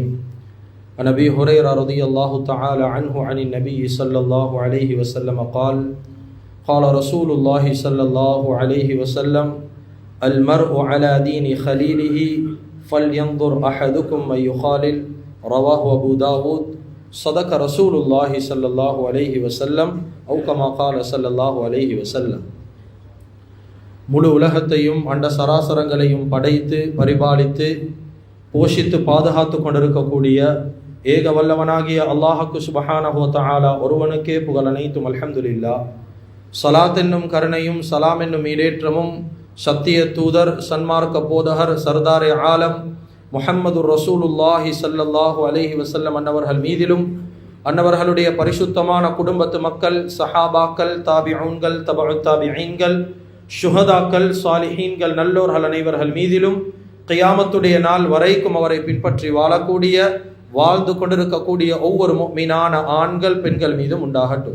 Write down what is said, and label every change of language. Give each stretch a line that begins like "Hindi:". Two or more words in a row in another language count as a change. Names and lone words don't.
Arabic: عن أبي هريرة رضي الله تعالى عنه عن النبي صلى الله عليه وسلم قال: قال رسول الله صلى الله عليه وسلم: المرء على دين خليله فلينظر أحدكم من يخالل. رواه أبو داود. صدق رسول الله صلى الله عليه وسلم أو كما قال صلى الله عليه وسلم.
Tamil: முழு உலகத்தையும் அண்ட சராசரங்களையும் படைத்து பரிபாலித்து போஷித்து பாதுகாத்து கொண்டிருக்கக்கூடிய ஏக வல்லவனாகிய அல்லாஹ்வுக்கு சுப்ஹானஹு வ தஆலா ஒருவனுக்கே புகழ் அனைத்தும். அல்ஹம்துலில்லாஹ். ஸலாத் என்னும் கருணையும் சலாம் என்னும் ஈடேற்றமும் சத்திய தூதர் சன்மார்க்க போதகர்
Urdu: سردارِ عالم
Arabic: محمد رسول الله صلى الله عليه وسلم
Tamil: அன்னவர்கள் மீதிலும், அன்னவர்களுடைய பரிசுத்தமான குடும்பத்து மக்கள், சஹாபாக்கள், தாபிஊன்கள், தபஉத் தாபிஈன்கள், ஷுஹதாக்கள், சாலிஹீன்கள், நல்லோர்கள் அனைவர்கள் மீதிலும் கியாமத்துடைய நாள் வரைக்கும் அவரை பின்பற்றி வாழக்கூடிய வாழ்ந்து கொண்டிருக்கக்கூடிய ஒவ்வொரு முஃமினான ஆண்கள் பெண்கள் மீதும் உண்டாகட்டும்.